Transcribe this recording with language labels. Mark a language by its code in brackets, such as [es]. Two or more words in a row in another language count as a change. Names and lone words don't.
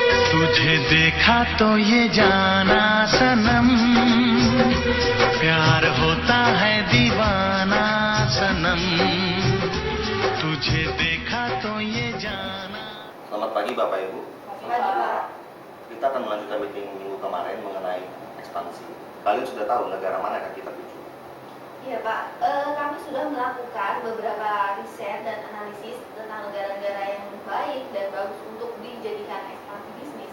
[hi] तुझे देखा तो ये जाना सनम प्यार होता है दीवाना सनम तुझे देखा तो ये जाना. [id] Selamat pagi Bapak Ibu. Pagi, Pak. Kita akan melanjutkan meeting minggu kemarin mengenai ekspansi. Kalian sudah tahu negara mana yang akan kita tuju? Iya Pak, kami sudah melakukan beberapa riset dan analisis tentang negara-negara yang baik dan bagus untuk dijadikan ekspansi bisnis.